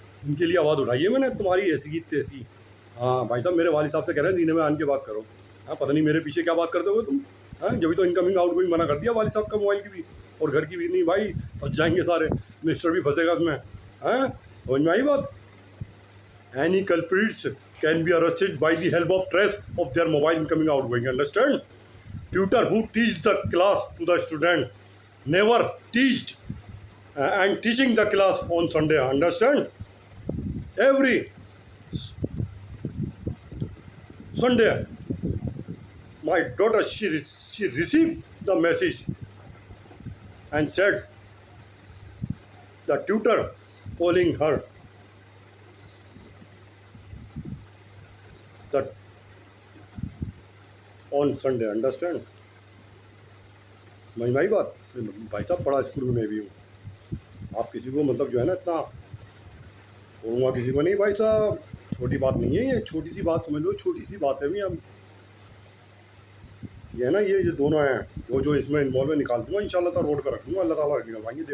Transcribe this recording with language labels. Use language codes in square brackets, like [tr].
[hi] इनके लिए आवाज़ उठाई है मैंने, तुम्हारी ऐसी की तैसी। हाँ भाई साहब, मेरे वालिद साहब से कह रहे हैं जीने में आन के बात करो। हाँ, पता नहीं मेरे पीछे क्या बात करते हो तुम। हाँ, जब तो इनकमिंग आउटगोइंग मना कर दिया वालिद साहब का, मोबाइल की भी और घर की भी। नहीं भाई, फंस जाएंगे सारे, मिनिस्टर भी फंसेगा उसमें। हाँ, समझ में आई बात? [en] Any culprits can be arrested by the help of trace of their mobile incoming outgoing. Understand? Tutor who teach the class to the student never teached and teaching the class on Sunday. Understand? Every Sunday, my daughter, she received the message and said the tutor calling her that on Sunday. Understand? [hi] समझ में आई बात? भाई साहब बड़ा school में मैं भी हूँ। आप किसी को मतलब जो है ना इतना छोड़ूंगा किसी को नहीं भाई साहब। छोटी बात नहीं है ये, छोटी सी बात समझ लो, छोटी सी बात है भी। हम ये है ना, ये दोनों हैं जो इसमें इन्वॉल्व है, निकाल दूंगा इंशाल्लाह ताला, रोड पर रख दूंगा, अल्लाह ताला निकलवाएंगे।